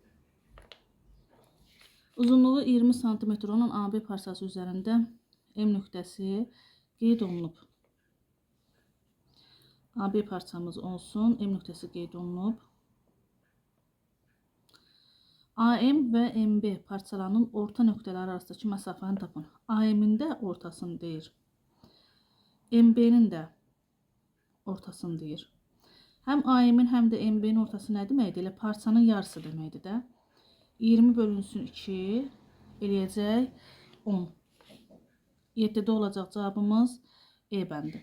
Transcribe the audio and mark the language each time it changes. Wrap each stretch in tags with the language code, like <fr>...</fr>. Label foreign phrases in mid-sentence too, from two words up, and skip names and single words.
<az>Uzunluğu 20 cm olan AB parçası üzərində M nöqtəsi qeyd olunub. AB parçamız olsun, M nöqtəsi qeyd olunub. AM və MB parçalarının orta nöqtələri arasındakı məsafəni tapın. AM-in də ortasını deyir. MB-nin də ortasını deyir. Həm AM-in, həm də MB-nin ortası nə deməkdir? Elə parçanın yarısı deməkdir də. 20 bölünsün 2 eləyəcək 10. 7-də olacaq cavabımız E bəndi.</az>